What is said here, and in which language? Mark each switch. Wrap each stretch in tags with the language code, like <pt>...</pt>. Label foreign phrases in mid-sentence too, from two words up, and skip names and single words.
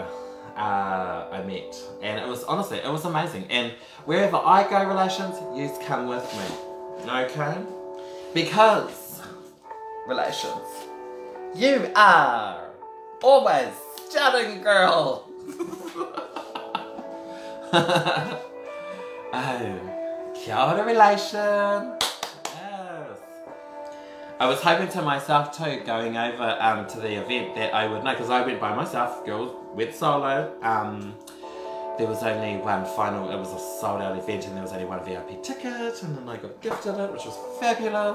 <en>I met, and it was honestly, it was amazing. And wherever I go, relations, you come with me, okay? Because relations, you are always stunning, girl.</en> <mi>Oh, kia ora,</mi> <en>relation. Yes. I was hoping to myself too, going over to the event, that I would know, because I went by myself, girls went solo. There was only one final, it was a sold out event, and there was only one VIP ticket, and then I got gifted it, which was fabulous.</en>